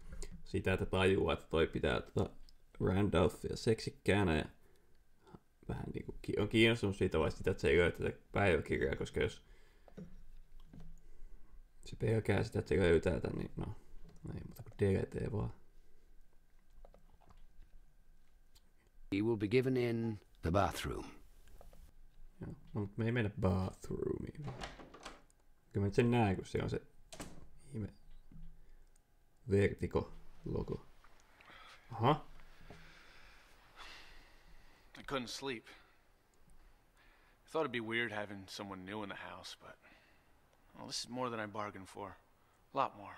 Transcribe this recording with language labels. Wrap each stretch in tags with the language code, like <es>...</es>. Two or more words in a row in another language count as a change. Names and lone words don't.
<fi>Sitä, että tajuaa, että toi pitää Randolphia seksikkäänä ja vähän niinku on kiinnostunut siitä vai sitä, että se ei löytä tätä päiväkirjaa, koska jos se pelkää sitä, että se löytää tän, niin no ei muuta kuin delete vaan.</fi> <en>He will be given in the bathroom.</en> <fi>Joo, no, mutta me ei mennä bathroomiin. Kyllä mä nyt sen näen, kun se on se ihme Vertigo-logo. Aha.</fi> <en>I couldn't sleep. I thought it'd be weird having someone new in the house, but well, this is more than I bargained for. A lot more.</en>